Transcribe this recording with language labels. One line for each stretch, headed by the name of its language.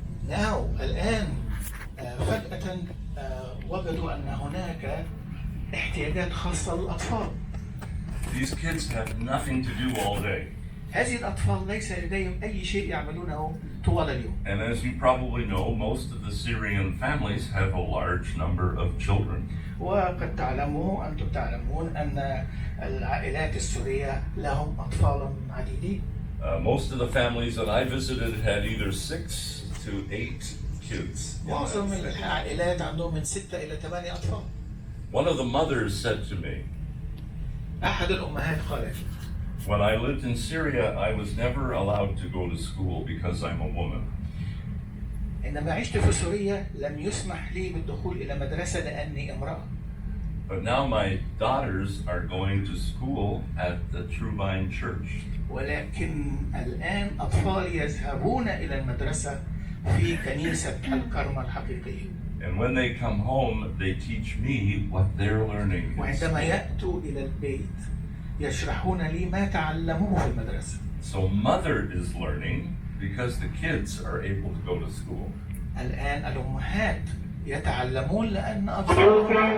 Arabic: الآن فجأة وجدوا أن هناك احتياجات خاصة للأطفال.
English: These kids have nothing to do all day.
Arabic: هذه الأطفال ليس لديهم أي شيء يعملونه طوال اليوم.
English: And as you probably know, most of the Syrian families have a large number of children.
Arabic: وقد أنتم تعلمون أن العائلات السورية لهم أطفال عديدين.
English: Most of the families that I visited had either 6 to 8 kids.
Arabic: معظم العائلات عندهم من 6 إلى 8 أطفال.
English: One of the mothers said to me,
Arabic: أحد الأمهات قالت:
English: when I lived in Syria, I was never allowed to go to school because I'm a woman.
Arabic: عندما عشت في سوريا لم يسمح لي بالدخول إلى مدرسة لأني امرأة.
English: But now my daughters are going to school at the True Vine Church.
Arabic: ولكن الآن أطفالي يذهبون إلى المدرسة في كنيسة الكرمة الحقيقية.
English: And when they come home, they teach me what they're learning.
Arabic: وعندما يأتوا إلى البيت يشرحون لي ما تعلموه في المدرسة.
English: So mother is learning because the kids are able to go to school.
Arabic: الآن الأمهات يتعلمون لأن أطفالهم